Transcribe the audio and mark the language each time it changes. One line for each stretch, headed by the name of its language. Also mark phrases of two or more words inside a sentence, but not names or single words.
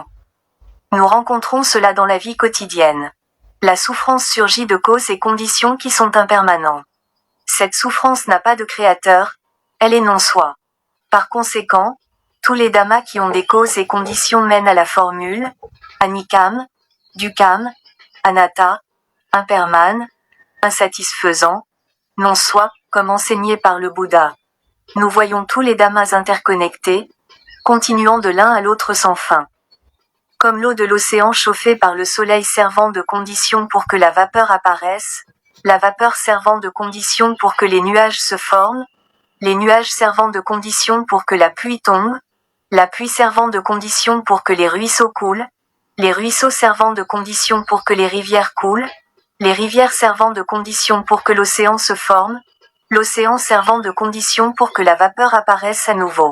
French: Nous rencontrons cela dans la vie quotidienne. La souffrance surgit de causes et conditions qui sont impermanentes. Cette souffrance n'a pas de créateur, elle est non-soi. Par conséquent, tous les dhammas qui ont des causes et conditions mènent à la formule
Pali: anikam, dukam, anatta,
French: impermanent, insatisfaisant, non-soi, comme enseigné par le Bouddha. Nous voyons tous les dhammas interconnectés, continuant de l'un à l'autre sans fin. Comme l'eau de l'océan chauffée par le soleil servant de condition pour que la vapeur apparaisse, la vapeur servant de condition pour que les nuages se forment, les nuages servant de condition pour que la pluie tombe, la pluie servant de condition pour que les ruisseaux coulent, les ruisseaux servant de condition pour que les rivières coulent, les rivières servant de condition pour que l'océan se forme, l'océan servant de condition pour que la vapeur apparaisse à nouveau.